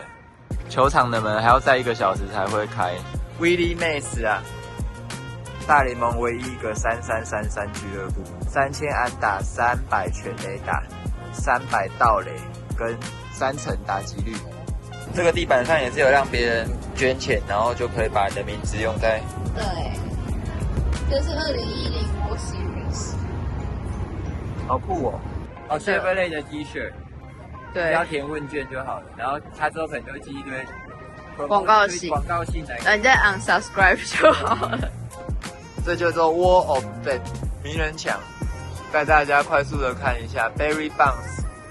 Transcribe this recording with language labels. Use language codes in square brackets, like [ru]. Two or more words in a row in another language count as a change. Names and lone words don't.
[zh] 球場的門還要再1個小時才會開。Willie Mays 啊，大聯盟唯一一個3333俱樂部，3000安打，300全壘打，300盜壘跟3成打擊率。這個地板上也是有讓別人捐錢，然後就可以把你的名字用在。對，這是2010 World Series。好酷哦！哦 ，Chevrolet 的 T-shirt，對，只要填問卷就好了，然後他之後可能就会寄一堆廣告信來，然後你再 unsubscribe 就好了。這叫做 [en] Wall of Fame [zh] 名人牆，帶大家快速的看一下 Barry Bonds。